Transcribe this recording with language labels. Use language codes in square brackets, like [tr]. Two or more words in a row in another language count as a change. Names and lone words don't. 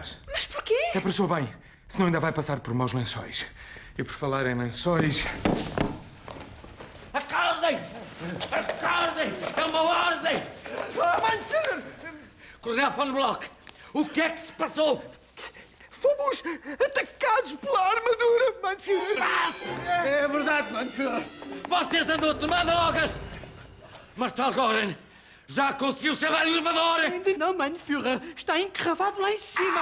[pt] Mas porquê? É para o seu bem. Senão ainda vai passar por maus lençóis. E por falar em lençóis... Acordem! Acordem! É uma ordem! [de] Mein Führer! [pt] Coronel von Block, o que é que se passou? Fomos atacados pela armadura, [de] Mein Führer! [pt] É verdade, [de] Mein Führer. [pt] Vocês andam a tomar drogas! Marshal Goren já conseguiu chamar o elevador! Ainda não, [de] Mein Führer. [pt] Está encravado lá em cima.